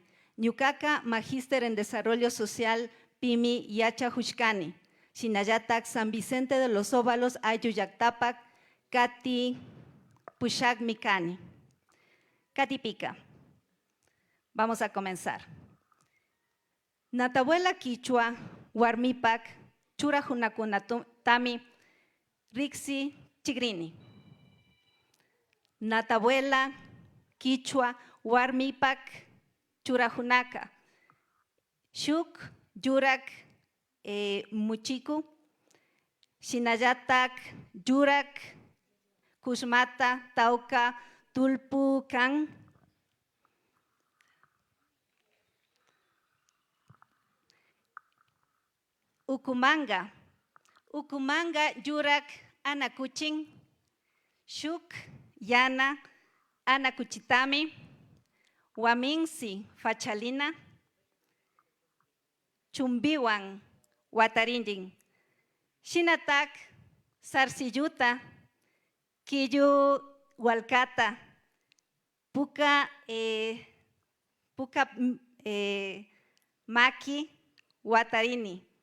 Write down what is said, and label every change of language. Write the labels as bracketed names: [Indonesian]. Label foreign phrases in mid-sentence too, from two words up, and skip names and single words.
[Quechua] Ñukaka [Spanish] Magíster en Desarrollo Social [Quechua] Pimi Yacha Hushkani. Shinayatak San Vicente de los Óvalos Ayuyactapac Kati Pushak Mikani. [Spanish] Kati Pica. Vamos a comenzar. [Quechua] Natabuela quichua, warmipak, chura junakunatami, rixi chigrini. Natabuela quichua, warmipak, chura junaka. Shuk, yurak, muchiku. Shinayatak, yurak, kushmata, tauka, tulpu, kan. Ukumanga, Ukumanga yurak anakuchin, shuk yana anakuchitami, waminsi fachalina, chumbiwan watarindin, shinatak sarsiyuta, kiyu walkata, puka maki watarini.